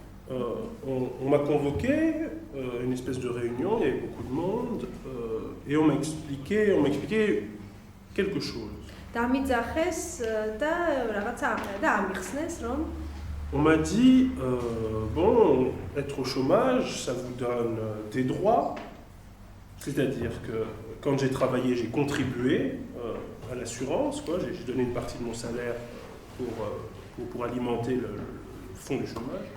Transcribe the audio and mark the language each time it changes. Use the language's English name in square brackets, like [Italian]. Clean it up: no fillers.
[French] On m'a convoqué une espèce de réunion, il y avait beaucoup de monde, et on m'expliquait quelque chose. [Georgian] დამიძახეს და რაღაცა ამერა და ამიხსნეს რომ [French] On m'a dit, bon, être au chômage, ça vous donne des droits, c'est-à-dire que quand j'ai travaillé, j'ai contribué à l'assurance, quoi, j'ai donné une partie de mon salaire pour alimenter le fonds du chômage.